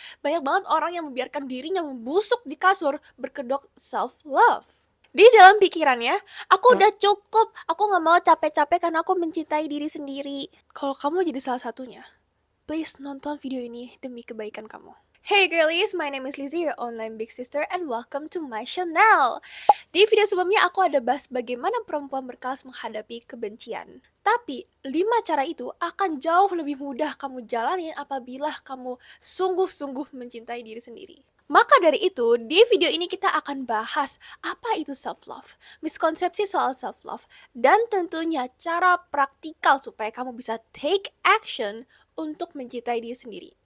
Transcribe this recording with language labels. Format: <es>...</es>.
<id>Banyak banget orang yang membiarkan dirinya membusuk di kasur berkedok self-love. Di dalam pikirannya, aku udah cukup, aku nggak mau capek-capek karena aku mencintai diri sendiri. Kalau kamu jadi salah satunya, please nonton video ini demi kebaikan kamu.</id> <en>Hey girlies, my name is Lizzie, your online big sister, and welcome to my channel.</en> <id>Di video sebelumnya aku ada bahas bagaimana perempuan berkelas menghadapi kebencian. Tapi, 5 cara itu akan jauh lebih mudah kamu jalanin apabila kamu sungguh-sungguh mencintai diri sendiri. Maka dari itu, di video ini kita akan bahas apa itu self-love, miskonsepsi soal self-love, dan tentunya cara praktikal supaya kamu bisa</id> <en>take action</en> <id>untuk mencintai diri sendiri.</id>